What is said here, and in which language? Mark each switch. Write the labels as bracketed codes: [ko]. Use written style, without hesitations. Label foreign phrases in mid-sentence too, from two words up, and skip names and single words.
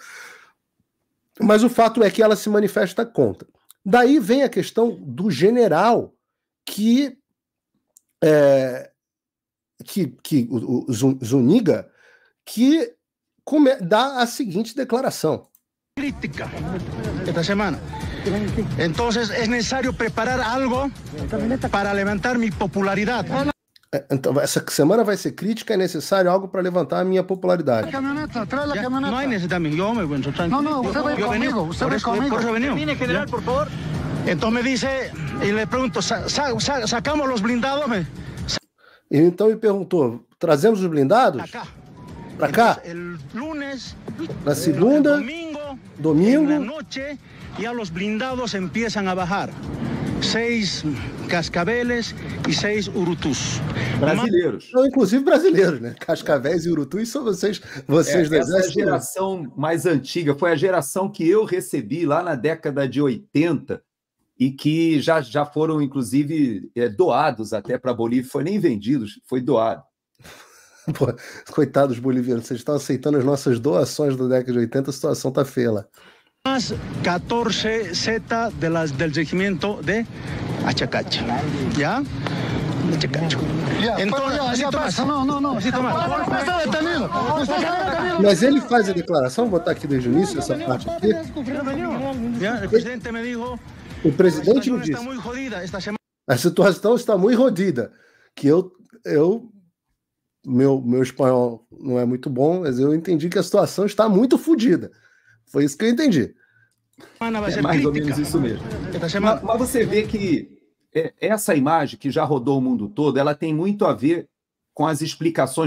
[pt] Mas o fato é que ela se manifesta contra. Daí vem a questão do general que o Zuniga, que dá a seguinte declaração. [es] Crítica esta semana. Entonces es necesario preparar algo para levantar mi popularidad. [pt] Então, essa semana vai ser crítica, é necessário algo para levantar a minha popularidade. [es] No hay necesidad, yo me voy a No, usted va conmigo, usted va conmigo. Por eso venimos. Termine, general, por favor. Entonces me dice, y le pregunto, ¿sacamos los blindados? [pt] Então me perguntou, trazemos os blindados? Para cá? Na segunda, domingo, [es] na noche, ya los blindados empiezan a bajar. [pt] 6 cascaveles e 6 urutus. Brasileiros. Não, inclusive brasileiros, né? Cascavéis e urutus são vocês do exército. Essa geração mais antiga foi a geração que eu recebi lá na década de 80 e que já foram, inclusive, doados até para a Bolívia. Foi nem vendidos, foi doado. Pô, coitados bolivianos, vocês estão aceitando as nossas doações da década de 80, a situação tá feia lá. [es] Más 14 Z del regimiento de Achacacho. ¿Ya? Achacacho. Entonces, No. Está detenido. [pt] Mas ele faz a declaração, vou botar aqui desde o início essa parte aqui. [es] El presidente me dijo, [pt] o presidente me disse, a situação está muito rodida, que meu espanhol não é muito bom, mas eu entendi que a situação está muito fodida. Foi isso que eu entendi. É mais ou menos isso mesmo. Mas você vê que essa imagem que já rodou o mundo todo, ela tem muito a ver com as explicações.